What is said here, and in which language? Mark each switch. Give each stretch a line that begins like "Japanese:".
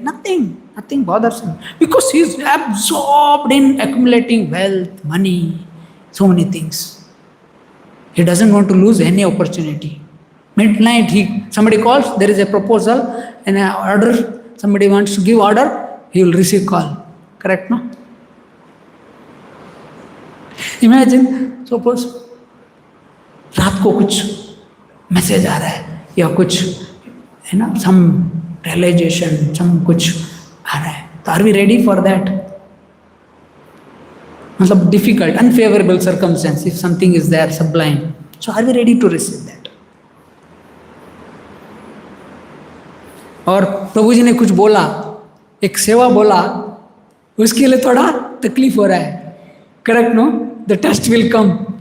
English: Nothing bothers him. Because he is absorbed in accumulating wealth, money, so many things. He doesn't want to lose any opportunity. Midnight, somebody calls, there is a proposal and an order, somebody wants to give order, he will receive call. Correct, no? Imagine, suppose,
Hindi: रात को कुछ message आ रहा है या कुछ है ना,
English: some realization,
Hindi: some कुछ आ रहा है.
English: तो are we ready for that? मतलब difficult, unfavorable circumstance, if something is there, sublime. So are we ready to receive that?
Hindi: और प्रभु जी ने कुछ बोला, एक सेवा बोला, उसके लिए थोड़ा तकलीफ हो रहा है.
English: Correct, no? The test will come.